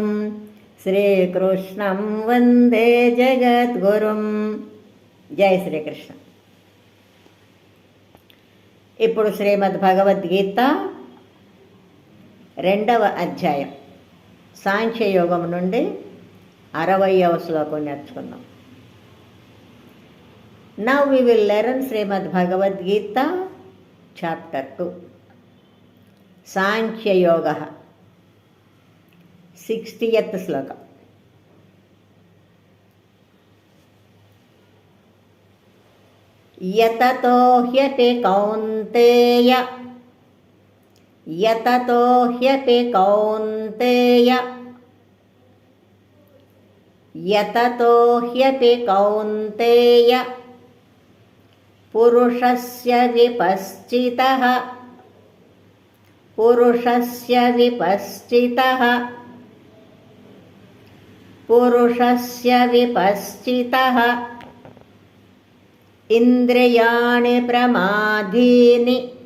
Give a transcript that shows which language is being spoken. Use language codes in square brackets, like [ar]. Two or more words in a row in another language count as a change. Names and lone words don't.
[sa] శ్రీకృష్ణం వందే జగద్గురుం. [te] జై శ్రీకృష్ణ. ఇప్పుడు శ్రీమద్ భగవద్గీత 2వ అధ్యాయం సాంఖ్యయోగం నుండి 60వ శ్లోకం నేర్చుకుందాం. [en] Now we will learn Srimad Bhagavad Gita chapter 2 Sankhya Yoga 60th sloka. [sa] यततो ह्यपि कौन्तेय यततो ह्यपि कौन्तेय यततो ह्यपि कौन्तेय పురుషస్య విపశ్చితః పురుషస్య విపశ్చితః పురుషస్య విపశ్చితః ఇంద్రియాణి ప్రమాధీని